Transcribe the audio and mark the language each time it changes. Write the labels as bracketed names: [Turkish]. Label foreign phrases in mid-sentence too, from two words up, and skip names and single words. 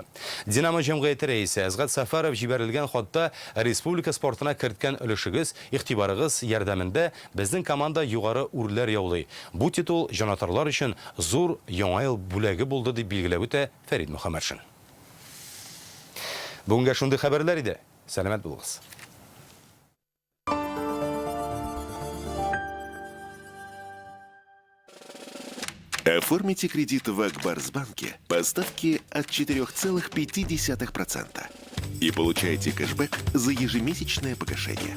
[Tatar] Динамо җәмгыяте рәисе Әзгат Сафаров җибәрелгән хатта республика спортына керткән өлешегез, игътибарыгыз ярдәмендә безнең команда югары үрләр яулый. Бу титул җанатарлар өчен зур яңа ел бүләге булды дип билгеләп үтә Фәрит Мөхәммәтшин. Бүгенгә шундый хәбәрләр иде. Сәламәт булыгыз. [Russian] Оформите кредит в Акбарсбанке по ставке от 4,5% и получайте кэшбэк за ежемесячное погашение.